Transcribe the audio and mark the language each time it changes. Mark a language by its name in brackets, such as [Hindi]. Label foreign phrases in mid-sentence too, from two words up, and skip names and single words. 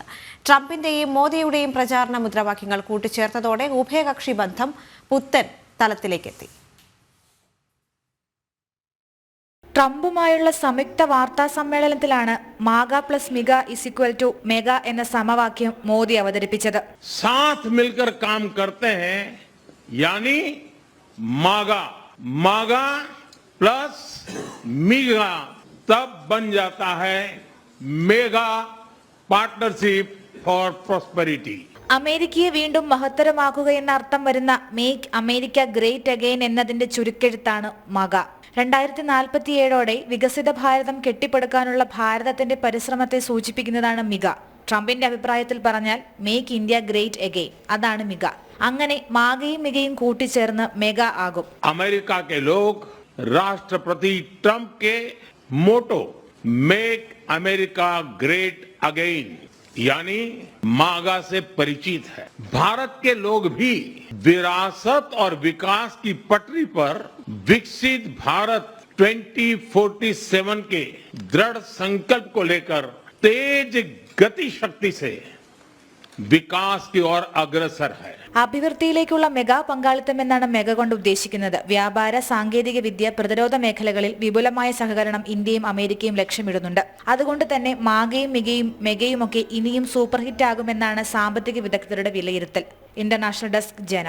[Malayalam] ട്രംപിന്റെയും മോദിയുടെയും പ്രചാരണ മുദ്രാവാക്യങ്ങൾ കൂട്ടിച്ചേർത്തതോടെ ഉഭയകക്ഷി ബന്ധം പുത്തൻ തലത്തിലേക്കെത്തി. ട്രംപുമായുള്ള സംയുക്ത വാർത്താ സമ്മേളനത്തിലാണ് മാഗ പ്ലസ് മിഗ = മെഗ എന്ന സമവാക്യം മോദി അവതരിപ്പിച്ചത്. [Hindi] साथ मिलकर काम करते हैं यानी मागा मागा प्लस मीगा तब बन जाता है [English] MEGA partnership for prosperity. [Malayalam] അമേരിക്കയെ വീണ്ടും മഹത്തരമാക്കുക എന്ന അർത്ഥം വരുന്ന [English] Make America Great Again [Malayalam] എന്നതിന്റെ ചുരുക്കെഴുത്താണ് മഗ. 2047 വികസിത ഭാരതം കെട്ടിപ്പടുക്കാനുള്ള ഭാരതത്തിന്റെ പരിശ്രമത്തെ സൂചിപ്പിക്കുന്നതാണ് മിക. ട്രംപിന്റെ അഭിപ്രായത്തിൽ പറഞ്ഞാൽ [English] Make India Great Again, [Malayalam] അതാണ് മിക. അങ്ങനെ മാഗയും മികയും കൂട്ടിച്ചേർന്ന് മെഗാ ആകും. [Hindi] अमेरिका के लोग राष्ट्रपति ट्रंप के मोटो [English] Make America Great Again [Hindi] यानी मागा से परिचित है. भारत के लोग भी विरासत और विकास की पटरी पर विकसित भारत 2047 के दृढ़ संकल्प को लेकर तेज गति शक्ति से विकास की ओर अग्रसर है. [Malayalam] അഭിവൃദ്ധിയിലേക്കുള്ള മെഗാ പങ്കാളിത്തം എന്നാണ് മെഗ കൊണ്ട് ഉദ്ദേശിക്കുന്നത്. വ്യാപാര, സാങ്കേതിക വിദ്യ, പ്രതിരോധ മേഖലകളിൽ വിപുലമായ സഹകരണം ഇന്ത്യയും അമേരിക്കയും ലക്ഷ്യമിടുന്നുണ്ട്. അതുകൊണ്ട് തന്നെ മാഗയും മികയും മെഗയുമൊക്കെ ഇനിയും [English] super hit [Malayalam] ആകുമെന്നാണ് സാമ്പത്തിക വിദഗ്ധരുടെ വിലയിരുത്തൽ. [English] International Desk, [Malayalam] ജനം.